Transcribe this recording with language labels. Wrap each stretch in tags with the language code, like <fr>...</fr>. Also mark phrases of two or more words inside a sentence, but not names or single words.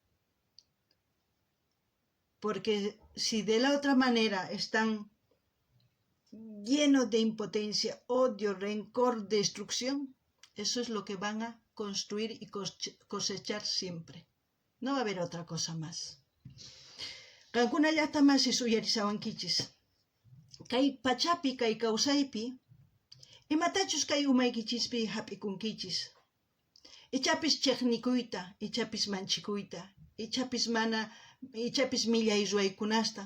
<es>Porque si de la otra manera están llenos de impotencia, odio, rencor, destrucción, Eso es lo que van a construir y cosechar siempre. No va a haber otra cosa más.</es> <qu>Qankunallata masis uyarisawankichis. Kay pachapi, kay kawsaypi, imatachus kay umaykichispi hap'ikunkichis. Ichapis chiqnikuyta, ichapis manchikuyta, ichapis millay ruwaykunasta.</qu>